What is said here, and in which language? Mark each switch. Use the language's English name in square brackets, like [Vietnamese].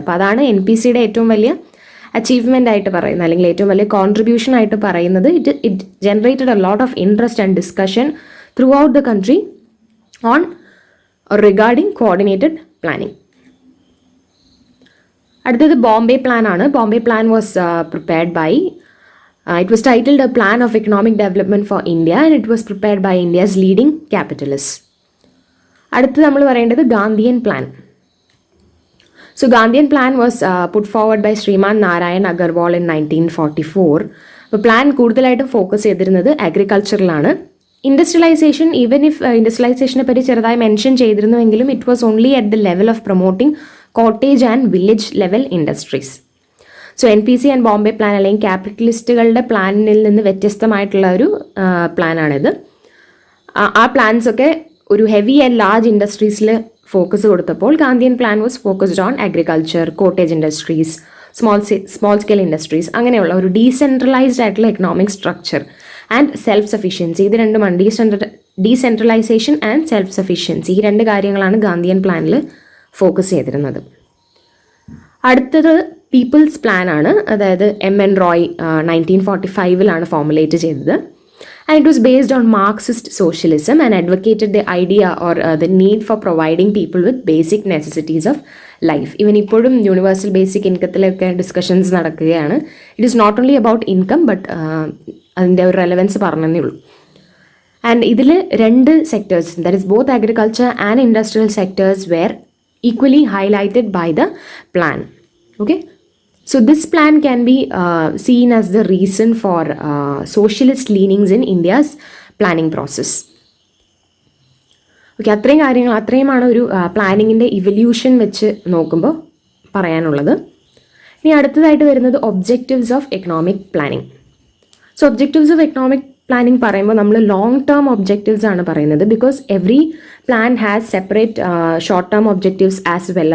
[Malayalam] അപ്പോൾ അതാണ് NPCയുടെ ഏറ്റവും വലിയ അച്ചീവ്മെൻ്റ് ആയിട്ട് പറയുന്നത്, അല്ലെങ്കിൽ ഏറ്റവും വലിയ കോൺട്രിബ്യൂഷൻ ആയിട്ട് പറയുന്നത്. [English] It generated a lot of interest and discussion throughout the country on regarding coordinated planning. [Malayalam] അടുത്തത് ബോംബെ പ്ലാൻ ആണ്. [English] Bombay plan was prepared by it was titled a plan of economic development for India, and it was prepared by India's leading capitalists. [Malayalam] അടുത്ത് നമ്മൾ പറയേണ്ടത് Gandhian plan. [English] So Gandhian plan was put forward by Sriman Narayan Agarwal in 1944. [Malayalam] അപ്പോൾ plan കൂടുതലായിട്ടും focus ചെയ്തിരുന്നത് അഗ്രികൾച്ചറിലാണ്. Industrialisation, even if ഇൻഡസ്ട്രിയലൈസേഷനെ പറ്റി ചെറുതായി mention ചെയ്തിരുന്നുവെങ്കിലും [English] It was only at the level of promoting cottage and village level industries. [Malayalam] So NPC and Bombay plan അല്ലെങ്കിൽ ക്യാപിറ്റലിസ്റ്റുകളുടെ പ്ലാനിൽ നിന്ന് വ്യത്യസ്തമായിട്ടുള്ള ഒരു പ്ലാനാണിത്. ആ പ്ലാൻസൊക്കെ ഒരു ഹെവി ആൻഡ് ലാർജ് ഇൻഡസ്ട്രീസിൽ ഫോക്കസ് കൊടുത്തപ്പോൾ Gandhian plan [English] was focused on [Malayalam] agriculture, cottage industries, small scale industries, അങ്ങനെയുള്ള ഒരു ഡീസെൻട്രലൈസ്ഡ് ആയിട്ടുള്ള economic structure and self sufficiency. ഇത് രണ്ടുമാണ്, ഡീസെൻട്രലൈസേഷൻ ആൻഡ് സെൽഫ് സഫിഷ്യൻസി. ഈ രണ്ട് കാര്യങ്ങളാണ് ഗാന്ധിയൻ പ്ലാനിൽ ഫോക്കസ് ചെയ്തിരുന്നത്. അടുത്തത് പീപ്പിൾസ് പ്ലാൻ ആണ്. അതായത് MN റോയ് 1945 ഫോർമുലേറ്റ് ചെയ്തത്. [English] And it was based on Marxist socialism and advocated the idea or the need for providing people with basic necessities of life. [Malayalam] Even ഇപ്പോഴും യൂണിവേഴ്സൽ ബേസിക് ഇൻകത്തിലൊക്കെ ഡിസ്കഷൻസ് നടക്കുകയാണ്. [English] it is not only about income, [Malayalam] but അതിൻ്റെ ഒരു relevance പറഞ്ഞതേ ഉള്ളൂ. [English] And ഇതിൽ രണ്ട് sectors, that is both agriculture and industrial sectors were equally highlighted by the plan. Okay, so this plan can be seen as the reason for socialist leanings in India's planning process. [Malayalam] Okay, അത്രയുമാണ് ഒരു പ്ലാനിങ്ങിൻ്റെ evolution വെച്ച് നോക്കുമ്പോൾ പറയാനുള്ളത്. ഇനി അടുത്തതായിട്ട് വരുന്നത് objectives of economic planning. So objectives of economic planning പറയുമ്പോൾ നമ്മൾ long term objectives ആണ് പറയുന്നത്. [English] Because every plan has separate short term objectives as well.